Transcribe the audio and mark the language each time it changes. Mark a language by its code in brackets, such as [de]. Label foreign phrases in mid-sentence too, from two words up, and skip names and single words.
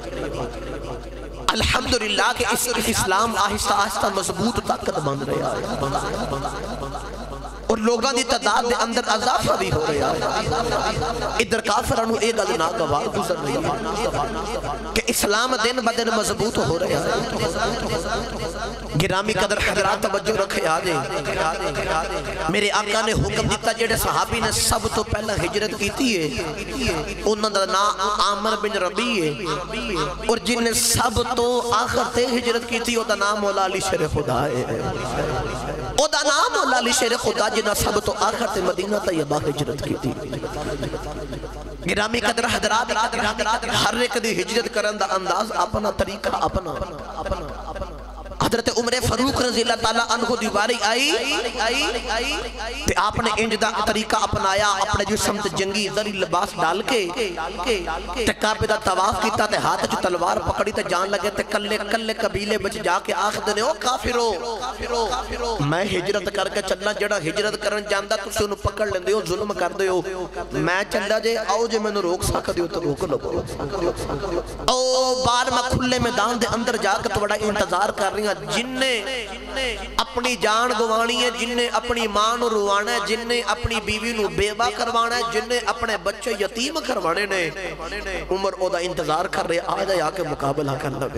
[pa] الحمدللہ کہ اسلام آہستہ آہستہ مضبوط طاقت بن رہا ہے اور لوگاں دی تعداد دے اندر اضافہ بھی ہو رہا ہے ادھر کافرانو ایک گل ناگوار گزر رہی ہے کہ اسلام دن بدن مضبوط ہو رہا ہے گرامی قدر حضرات توجہ رکھے آجے میرے آقا نے حکم دیتا جڑے صحابی نے سب تو پہلا ہجرت کیتی ہے انہوں دا نام عامر بن ربی ہے اور جن نے سب تو آخر تے ہجرت کیتی او دا نام مولا علی شیر خدا ہے او دا نام مولا علی شیر خدا جنہ سب تو آخر تے مدینہ طیبہ ہجرت کیتی گرامی قدر حضرات ہر ایک دی ہجرت کرن دا انداز اپنا طریقہ اپنا حضرت عمر فاروق رضی اللہ تعالیٰ عنہ دی باری آئی تے آپ نے انج دا طریقہ اپنایا، اپنے جسم تے جنگی زری لباس ڈال کے تے کعبے دا طواف کیتا تے ہاتھ جو تلوار پکڑی تے جان لگے تے کلے کلے قبیلے بچ جا کے آخدنے او کافرو میں ہجرت کر کے چلنا، جڑا ہجرت کرن جاندا تسی انہوں پکڑ لیندے ہو، ظلم کر دے ہو، میں چلا جے آؤ جے میں نے روک سکتے ہو تو روک لو۔ او بار میں کھلے میدان دے اندر جا کے تو بڑا انتظار کر رہی ہیں، جن نے اپنی جان گوانی ہے، جن نے اپنی ماں نو روانا ہے، جن نے اپنی بیوی نو بیوہ کروانا ہے، جن نے اپنے بچے یتیم کروانے نے، عمر او دا انتظار کر رہے آ جائے آکے مقابلہ کر لوے۔